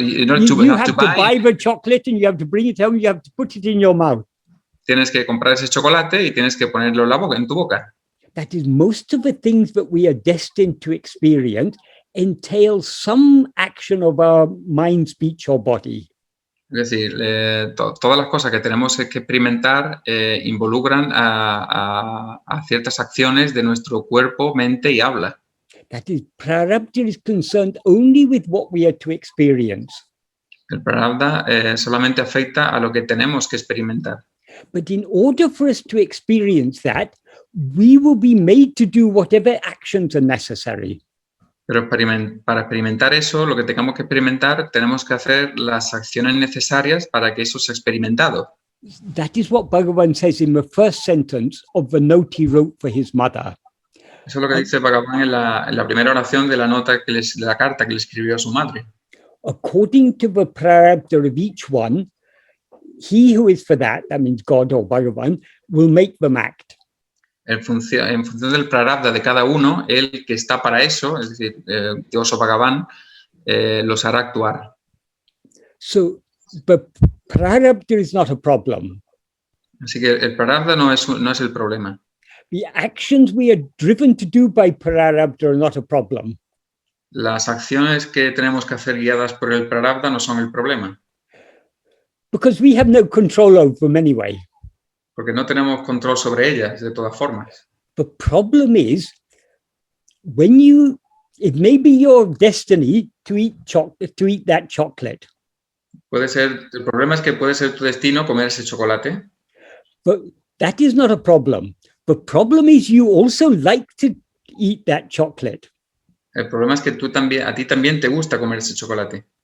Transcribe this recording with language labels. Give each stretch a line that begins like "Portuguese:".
English: you have to buy the chocolate and you have to bring it home, you have to put it in your mouth.
Spanish: Tienes que comprar ese chocolate y tienes que ponerlo en tu boca.
English: That is, most of the things that we are destined to experience entail some action of our mind, speech or body.
Spanish: Es decir, todas las cosas que tenemos que experimentar involucran a ciertas acciones de nuestro cuerpo, mente y habla.
English: That is, prarabdha is concerned only with what we are to experience.
Spanish: El prarabdha solamente afecta a lo que tenemos que experimentar.
English: But in order for us to experience that, we will be made to do whatever actions are necessary.
Spanish: Pero para experimentar eso, lo que tengamos que experimentar, tenemos que hacer las acciones necesarias para que eso sea experimentado.
English: That is what Bhagavan says in the first sentence of the note he wrote for his mother.
Spanish: Eso es lo que dice Bhagavan en la primera oración de la carta que le escribió a su madre.
English: According to the prarabdha of each one, he who is for that means God or Bhagavan, will make them act.
Spanish: En función del prarabdha de cada uno, el que está para eso, es decir, Dios o Bhagavan, los hará actuar.
English: So the prarabdha is not a problem.
Spanish: Así que el prarabdha no es el problema.
English: The actions we are driven to do by prarabdha are not a problem.
Spanish: Las acciones que tenemos que hacer guiadas por el prarabdha no son el problema.
English: Because we have no control over them anyway.
Spanish: Porque no tenemos control sobre ellas, de todas formas.
English: The problem is, it may be your destiny to eat that chocolate.
Spanish: El problema es que puede ser tu destino comer ese chocolate.
English: But that is not a problem. The problem is you also like to eat that chocolate.
Spanish: El problema es que a ti también te gusta comer ese chocolate.